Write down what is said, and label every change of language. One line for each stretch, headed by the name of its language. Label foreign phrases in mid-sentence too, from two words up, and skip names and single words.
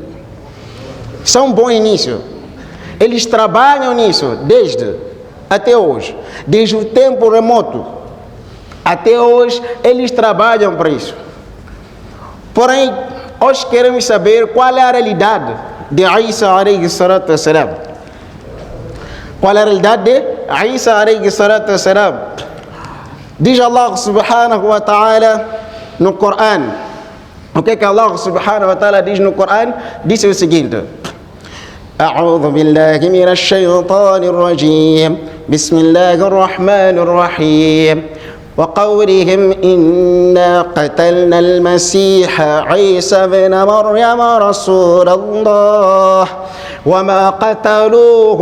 Portuguese: São bons nisso. Eles trabalham nisso desde até hoje. Desde o tempo remoto até hoje, eles trabalham para isso. Porém, hoje queremos saber qual é a realidade de Isa
Arabic: عليه الصلاة والسلام.
Portuguese: Qual é a realidade de Isa
Arabic: عليه الصلاة والسلام?
Portuguese: Diz
Arabic: الله سبحانه وتعالى
Portuguese: no Corão. O que
Arabic: الله سبحانه وتعالى
Portuguese: diz no Corão? Diz o seguinte:
Arabic: أعوذ بالله من الشيطان الرجيم بسم الله الرحمن الرحيم وقولهم إنا قتلنا المسيح عيسى بن مريم رسول الله وما قتلوه